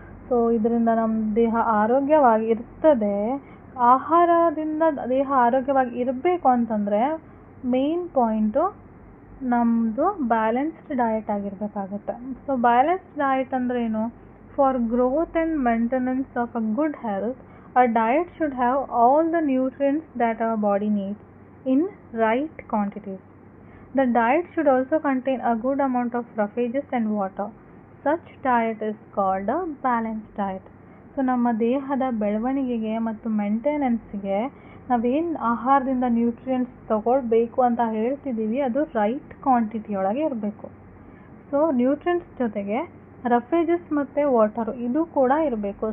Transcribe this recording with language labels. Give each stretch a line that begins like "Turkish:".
Kannada: So ಇದರಿಂದ ನಮ್ಮ ದೇಹ ಆರೋಗ್ಯವಾಗಿ ಇರ್ತದೆ. ಆಹಾರದಿಂದ ದೇಹ ಆರೋಗ್ಯವಾಗಿ ಇರಬೇಕು ಅಂತಂದರೆ ಮೇನ್ ಪಾಯಿಂಟು ನಮ್ಮದು balanced diet ಆಗಿರಬೇಕಾಗುತ್ತೆ.
English: so balanced diet
Kannada: ಅಂದರೆ ಏನು?
English: For growth and maintenance of a good health, a diet should have all the nutrients that our body needs in right quantities. The diet should also contain a good amount of roughage and water. Such diet is called a balanced diet.
Kannada: So ನಮ್ಮ ದೇಹದ ಬೆಳವಣಿಗೆಗೆ ಮತ್ತು ಮೇಂಟೆನೆನ್ಸ್ಗೆ ನಾವೇನು ಆಹಾರದಿಂದ nutrients ತಗೊಳ್ಬೇಕು ಅಂತ ಹೇಳ್ತಿದ್ದೀವಿ ಅದು right ಕ್ವಾಂಟಿಟಿಯೊಳಗೆ ಇರಬೇಕು. ಸೊ ನ್ಯೂಟ್ರಿಯೆಂಟ್ಸ್ ಜೊತೆಗೆ ರಫೇಜಸ್ ಮತ್ತು ವಾಟರು ಇದು ಕೂಡ ಇರಬೇಕು.